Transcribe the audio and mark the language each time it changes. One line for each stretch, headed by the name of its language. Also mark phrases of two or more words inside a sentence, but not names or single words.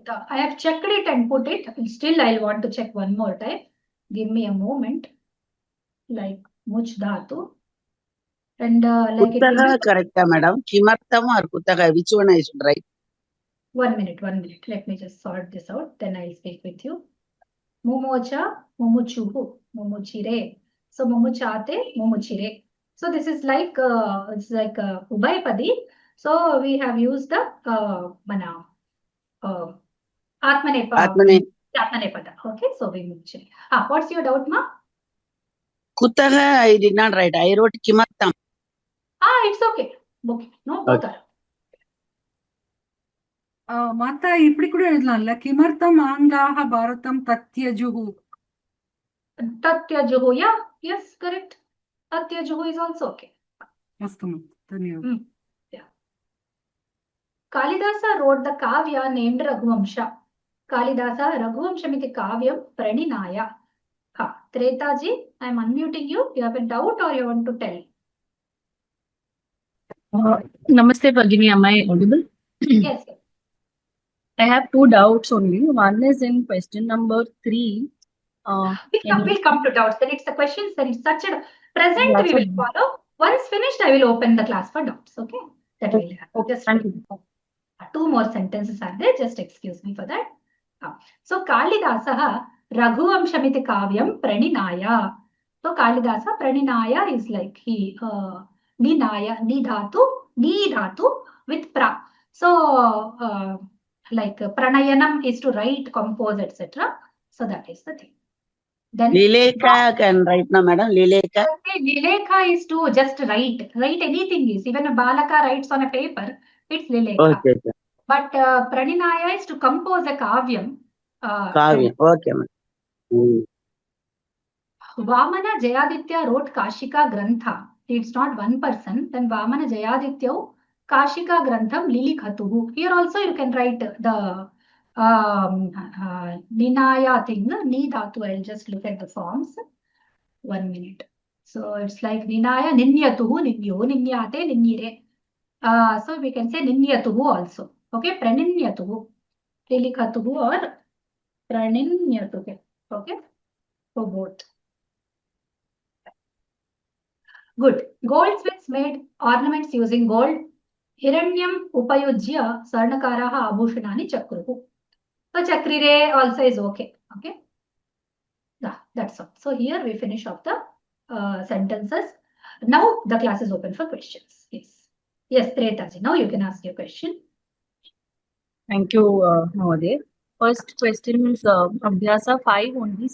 English: I have checked it and put it. Still, I'll want to check one more time. Give me a moment. Like much dhatu. And like it will Kutaga be... correct, madam. Kimartam or Kutaga? Which one I should write? 1 minute, 1 minute. Let me just sort this out. Then I'll speak with you.
Sanskrit: Mumocha, mumuchuhu, mumuchire. So mumuchate, mumuchire.
English: So this is like it's like Ubhaypadi. So we have used the mana. Atmanepada. Okay, so we move. What's your doubt, ma? Kutaga, I did not write. I wrote Kimartam. It's okay. Okay, no, both are. Mata,
Tamil: இப்படி கூட எழுதலாம்ல
Sanskrit: किमर्थम् आङ्गाः भारतम् तत्यजुः.
English: Tatyajuhu, yeah, yes, correct. Tatyajuhu is also okay.
Sanskrit: Mastu, dhanyavad.
English: Yeah. Kalidasa wrote the kavya named Raghuvamsha.
Sanskrit: Kalidasa Raghuvamshamiti kavyam praninaya.
English: Tretaji, I am unmuting you. You have a doubt or you want to tell?
Sanskrit: Namaste, Bhagini.
English: Am I audible? Yes. I have two doubts only. One is in question number 3. We'll come to doubts. Then it's the questions. Then it's such a present we will follow. Once finished, I will open the class for doubts. Okay? That will happen. Just thank you. 2 more sentences are there. Just excuse me for that.
Sanskrit: So Kalidasaha Raghuvamshamiti kavyam praninaya.
English: So Kalidasa praninaya is like he ninaya, nidhatu with pra. So like pranayanam is to write, compose, etc. So that is the thing. Then Lileka can write now, madam. Lileka. Okay, Lileka is to just write. Write anything is. Even a balaka writes on a paper, it's Lileka. Okay. But praninaya is to compose a kavyam. Kavyam. Okay, madam. Vamana Jayaditya wrote Kashika Grantha. It's not one person. Then Vamana Jayaditya
Sanskrit: Kashika Grantham Lilikhatuhu.
English: Here also you can write the Ninaya thing. Ni dhatu. I'll just look at the forms. 1 minute. So it's like
Sanskrit: Ninaya Ninyatuhu Ninyo Ninyate Ninyire.
English: So we can say Ninyatuhu also. Okay, Praninyatuhu. Lilikhatuhu or Praninyatuhu. Okay, for both. Good. Goldsmiths made ornaments using gold.
Sanskrit: Hiranyam upayujya sarnakaraha abhushanani chakruhu.
English: So chakrire also is okay. Okay. That's all. So here we finish off the sentences. Now the class is open for questions. Yes. Yes, Tretaji. Now you can ask your question. Thank you, Navodaya. First question is Abhyasa 5 only.